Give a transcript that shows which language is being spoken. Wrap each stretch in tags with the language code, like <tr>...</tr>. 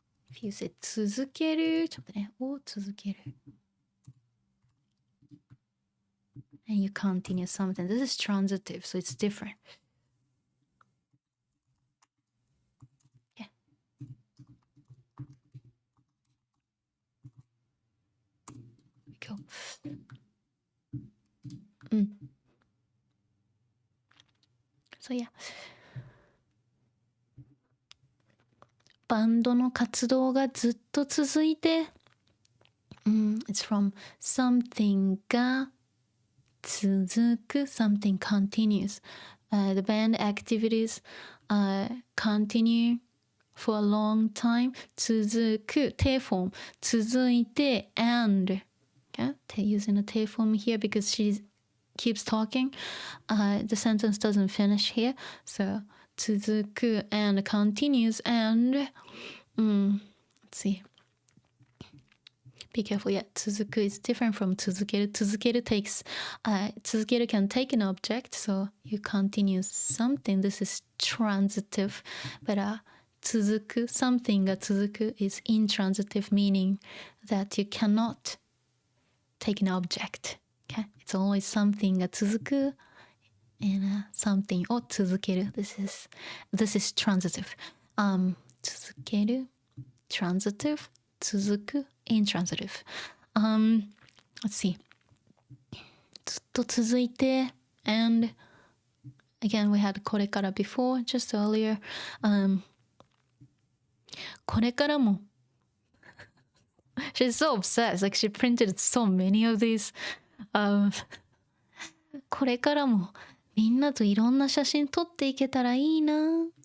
<en>If you say</en> <ja>続ける、ちょっとね、を続ける。</ja> <en>And you continue something. This is transitive, so it's different. Yeah. Go. So yeah.</en> <ja>バンドの活動がずっと続いて</ja> <en>It's from something</en> <ja>が続く</ja> <en>something continues. The band activities continue for a long time. 続く te form 続いて and okay? Using a te form here because she keeps talking. The sentence doesn't finish here. So 続く and continues and let's see. Be careful, yeah. 続く is different from 続ける. 続ける takes 続ける can take an object, so you continue something. This is transitive, but 続く something が続く is intransitive, meaning that you cannot take an object. Okay? It's always something が続く and something を続ける. This is transitive. 続ける transitive 続く intransitive. Let's see.</en> <ja>ずっと続いて</ja> <en>and again we had これから before just earlier.</en> <ja>これからも</ja> <en>She's so obsessed. Like she printed so many of these.</en> <ja>これからもみんなといろんな写真撮っていけたらいいな。</ja>